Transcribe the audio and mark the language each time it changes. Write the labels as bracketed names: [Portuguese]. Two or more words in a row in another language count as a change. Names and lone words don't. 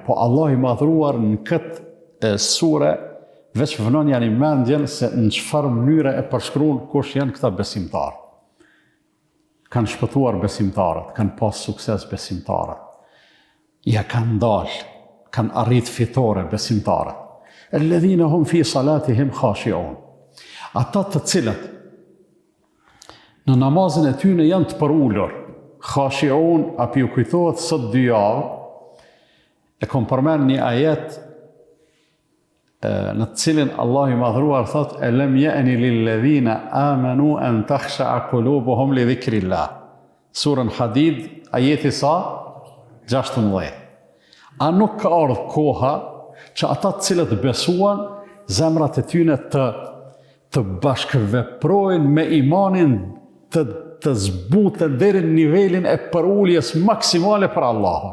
[Albanian] Po Allah i madhruar në këtë sure veç vënon janë i mendjen se në çfarë mënyre e përshkruan kush janë këta besimtarë. Kanë shpëtuar besimtarët, kanë pas sukses besimtarët. Ja kanë dalë, kanë arrit fitore besimtarët. [Arabic] الَّذِينَ هُمْ فِي صَلَاتِهِمْ خَاشِعُونَ. [Albanian] Ata të cilët në namazin e tyre janë të përulur. Khashi'un, apo ju kujtohet sot 2 javë, e kom përmend një ajet në të cilin Allah i madhruar thot [Arabic] أَلَمْ يَأْنِ لِلَّذِينَ آمَنُوا أَنْ تَخْشَعَ قُلُوبُهُمْ لِذِكْرِ اللَّهِ. [Albanian] Surën Hadid, ajeti sa 16. A nuk ka ardhur koha që ata të cilët besuan, zemrat e tyre të bashkëveprojnë me imanin, të zbuten deri në nivelin e përuljes maksimale për Allahun.